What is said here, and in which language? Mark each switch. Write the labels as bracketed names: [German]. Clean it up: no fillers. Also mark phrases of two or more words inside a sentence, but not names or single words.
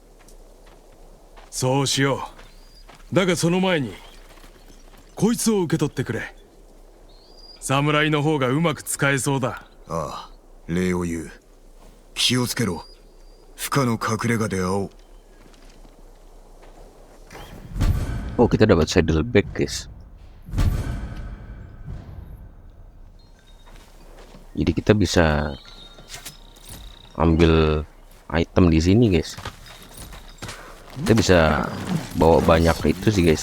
[Japanese] そうしよう。だがその前にこいつを受け取ってくれ。侍の方がうまく使えそうだ。ああ、礼を言う。気をつけろ。不可の隠れ家で会おう。 [Indonesian] oh kita dapat saddleback guys. Jadi kita bisa ambil item di sini guys. Kita bisa bawa banyak itu sih guys.